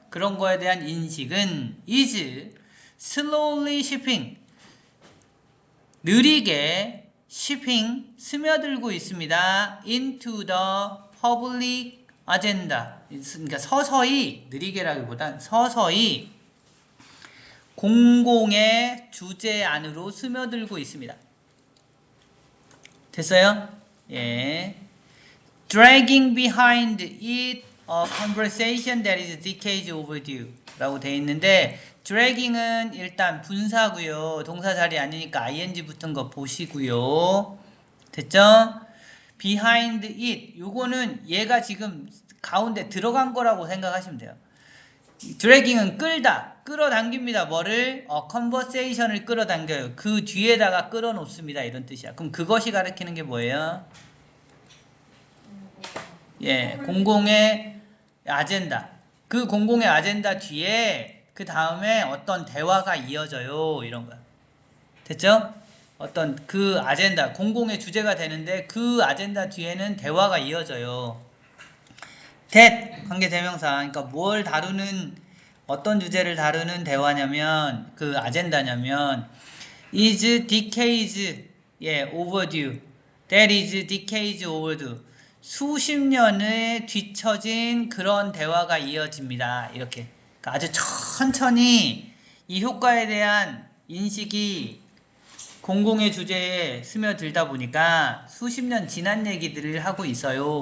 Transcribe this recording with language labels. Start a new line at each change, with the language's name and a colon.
Korean: 그런 거에 대한 인식은
English: is slowly shipping,
Korean: 느리게 shipping, 스며들고 있습니다.
English: into the public agenda.
Korean: 그러니까 서서히, 느리게라기보단 서서히 공공의 주제 안으로 스며들고 있습니다. 됐어요? 예.
English: Dragging behind it a conversation that is decades overdue
Korean: 라고 되어 있는데, dragging은 일단 분사고요. 동사 자리 아니니까 ing 붙은 거 보시고요. 됐죠?
English: behind it,
Korean: 요거는 얘가 지금 가운데 들어간 거라고 생각하시면 돼요. dragging은 끌다, 끌어당깁니다. 뭐를? conversation을 끌어당겨요. 그 뒤에다가 끌어놓습니다. 이런 뜻이야. 그럼 그것이 가리키는 게 뭐예요? 예, 공공의 아젠다. 그 공공의 아젠다 뒤에 그 다음에 어떤 대화가 이어져요. 이런 거야. 됐죠? 어떤 그 아젠다, 공공의 주제가 되는데 그 아젠다 뒤에는 대화가 이어져요. that, 관계대명사. 그러니까 뭘 다루는, 어떤 주제를 다루는 대화냐면, 그 아젠다냐면
English: is decades,
Korean: 예, overdue.
English: That is decades overdue.
Korean: 수십 년에 뒤처진 그런 대화가 이어집니다. 이렇게. 그러니까 아주 천천히 이 효과에 대한 인식이 공공의 주제에 스며들다 보니까 수십 년 지난 얘기들을 하고 있어요.